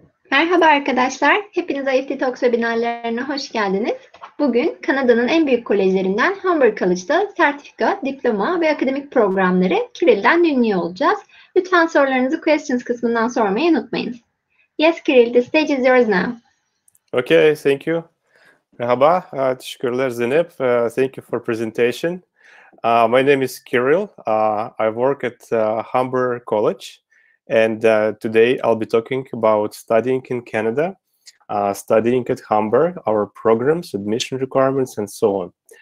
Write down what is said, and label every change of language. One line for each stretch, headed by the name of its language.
Turkish: Merhaba arkadaşlar, hepiniz IEFT Talks webinarlarına hoş geldiniz. Bugün Kanada'nın en büyük kolejlerinden Humber College'da sertifika, diploma ve akademik programları Kirill'den dinliyor olacağız. Lütfen sorularınızı questions kısmından sormayı unutmayın.
English: Yes Kirill, the stage is yours now. Okay, thank you.
Turkish: Merhaba, teşekkürler Zeynep.
English: Thank you for presentation. My name is Kirill. I work at Humber College, and today I'll be talking about studying in Canada, studying at Humber, our programs, admission requirements, and so on.